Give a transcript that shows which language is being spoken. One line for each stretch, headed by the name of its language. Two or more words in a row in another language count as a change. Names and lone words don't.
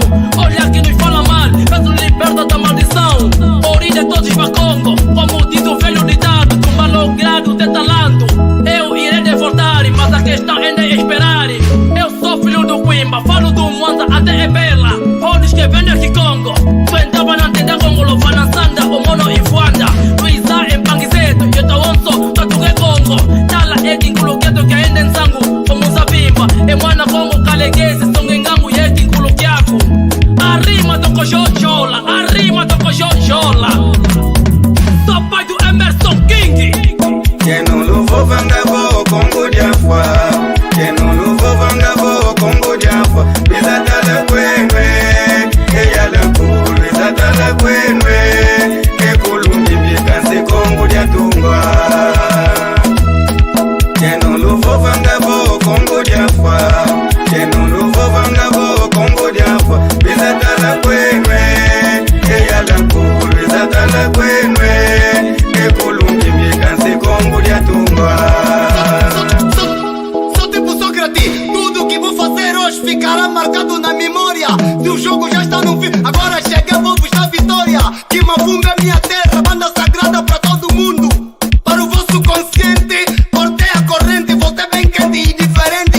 Portuguese: Olha que nos fala mal, peço liberta da maldição. Origem de todos para Congo, como diz o velho ditado, do malogrado de talento. Eu irei devoltar, mas a questão ainda é esperar. Eu sou filho do Quimba, falo do Mwanza até Ebela. Rodes que vendem aqui Congo, Fuentava na tenda Congo, Lovana Sanda, o Mono e Fuanda. Luiza em Pangizeto, eu tô onso, Tatugue Congo. Tala Edin Kuluketo que ainda em Sangu, como Zabimba. E Mwana Congo, Kaleguese, Songengangu e Edin Kulukiaku. Arrima do Cojojola, arrima do Cojojola. Sou pai do Emerson King.
Kongo: Yeno luvova ngavo kongo diafwa Yeno luvova ngavo kongo diafwa Bizatala kwenwe Eyala kulu bizatala kwenwe Ekulungi mbikansi kongo diatungwa Yeno luvova ngavo kongo diafwa Yeno luvova ngavo kongo diafwa Bizatala kwenwe Eyala kulu bizatala kwenwe Ekulungi mbikansi kongo diatungwa
Portuguese: Sou tipo Sócrates, tudo que vou fazer hoje ficará marcado na memória. Se o jogo já está no fim, agora chega, vou vos dar vitória. Que Mavunga é minha terra, banda sagrada para todo mundo. Para o vosso consciente, cortei a corrente, voltei bem quente e diferente.